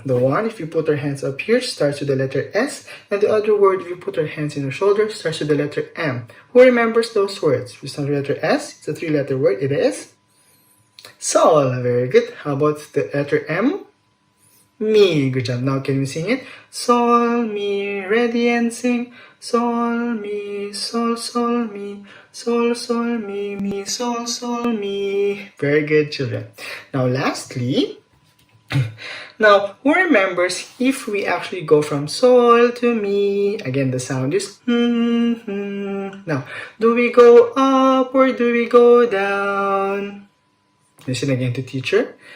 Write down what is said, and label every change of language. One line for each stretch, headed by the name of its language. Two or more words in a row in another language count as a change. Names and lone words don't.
English: The one, if you put our hands up here, starts with the letter S, and the other word, if you put our hands in our shoulders, starts with the letter M. Who remembers those words? We start with the letter S. It's a 3-letter word. It is sol. Very good. How about the letter M? Mi. Good job. Now can we sing it? Sol, mi, ready and sing. Sol, mi, sol, sol, mi. Sol, sol, mi, mi, sol, sol, mi. Very good, children. Now lastly, now who remembers if we actually go from sol to mi? Again, the sound is Now, do we go up or do we go down? Listen again to teacher.